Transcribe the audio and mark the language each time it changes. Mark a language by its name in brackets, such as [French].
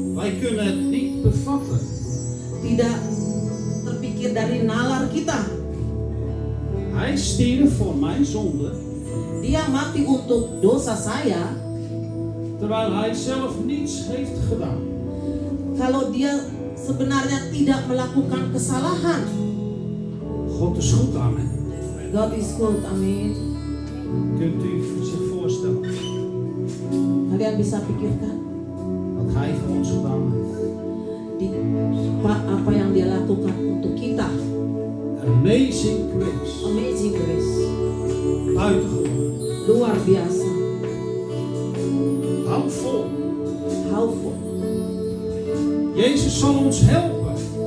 [Dutch] Wij kunnen het niet bevatten. [Indonesian] Tidak terpikir dari nalar kita. [Dutch] Hij stierf voor mijn zonde, [Indonesian] Dia mati untuk dosa saya, [Dutch] terwijl hij zelf niets heeft gedaan. [Indonesian] kalau dia sebenarnya tidak melakukan kesalahan. [Dutch] God is goed, amen. [English] God is good, [Indonesian] amin. [Dutch] Kunt u zich voorstellen [Indonesian] Kalian bisa pikirkan [Dutch] wat hij voor ons gedaan heeft? [Indonesian] apa yang dia lakukan untuk kita. [English] Amazing grace. Amazing grace, [Dutch] Buitengewoon. [Indonesian] luar biasa. [Dutch] Hou vol. How full. Jezus zal ons helpen